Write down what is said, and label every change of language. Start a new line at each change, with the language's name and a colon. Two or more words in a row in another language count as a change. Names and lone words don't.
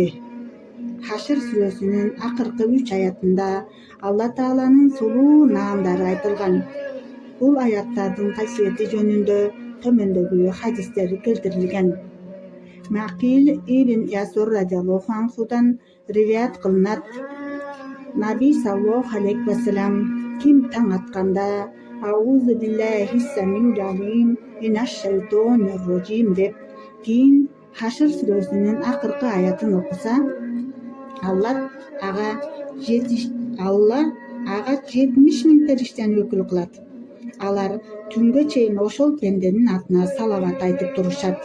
Kyrgyz: Хашр сүрөсүнүн акыркы 3 аятында Алла Тааланын сулуу наамдары айтылган. Бул аяттардын фазилети жөнүндө төмөндөгү хадистер келтирилген. Макил ибн Ясур
Arabic: رضي الله عنه
Kyrgyz: риваят кылынат. Наби
Arabic: صلى الله عليه وسلم
Kyrgyz: ким таң атканда
Arabic: أعوذ بالله السميع العليم من الشيطان الرجيم
Kyrgyz: деп кийин Хашр сүрөсүнүн акыркы аятын окуса, Алла ага 70 000 периштени өкүл кылат. Алар түнгө чейин ошол пенденин атына салават айтып турушат.